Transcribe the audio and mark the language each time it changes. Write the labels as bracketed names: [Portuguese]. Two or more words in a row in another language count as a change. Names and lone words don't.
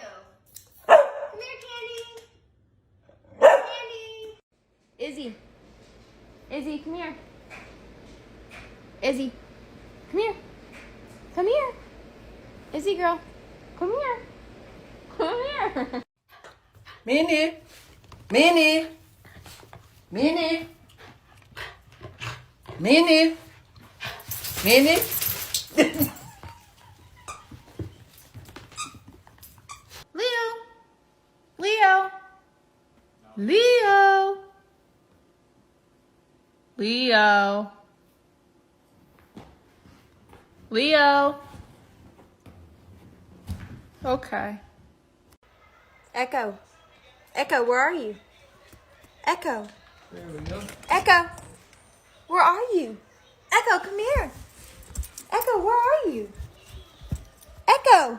[English] Come here, Candy. Candy. Izzy. Izzy, come here. Izzy, come here. Come here. Izzy girl, come here. Come here. Minnie. Minnie. Minnie. Minnie. Minnie. Leo. Leo. Leo. Leo. Leo. Okay. Echo. Echo, where are you? Echo. There we go. Echo. Where are you? Echo, come here. Echo, where are you? Echo.